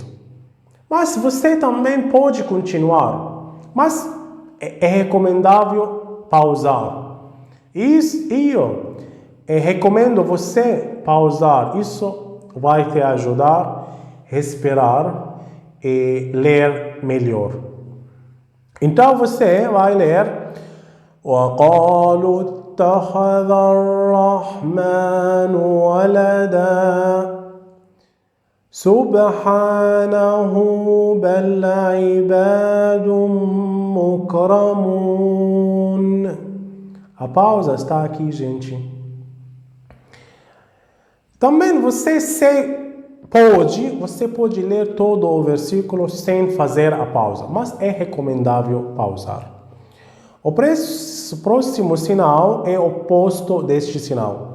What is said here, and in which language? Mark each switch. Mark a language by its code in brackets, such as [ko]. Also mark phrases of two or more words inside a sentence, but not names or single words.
[pt] Mas você também pode continuar, mas é recomendável pausar. Eu recomendo você pausar. Isso vai te ajudar a respirar e ler melhor. Então você vai ler [ar] وَقَالُوا اتَّخَذَ الرَّحْمَنُ وَلَدًا سبحانه بل عباد مكرمون. [pt] A pausa está aqui, gente. Também você pode ler todo o versículo sem fazer a pausa, mas é recomendável pausar. O próximo sinal é o oposto deste sinal.